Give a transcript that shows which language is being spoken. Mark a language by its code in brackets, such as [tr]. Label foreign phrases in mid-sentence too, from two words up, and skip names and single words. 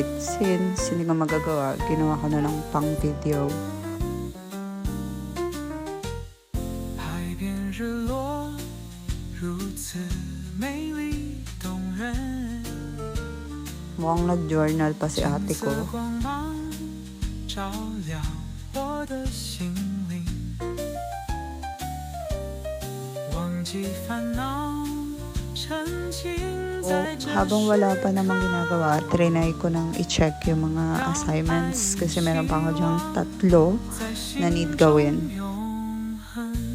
[tl] Since hindi ko magagawa, ginawa ko na lang pang video. [zh] 海边日落如此美丽动人， [tl] Mukhang nag-journal pa si ate ko. [zh] 金色光芒照亮我的心灵，忘记烦恼，沉浸在这 [tl] Habang wala pa namang ginagawa, trinay ko nang i-check yung mga assignments kasi meron pa ako dyang 3 na need gawin. [zh] 永恒。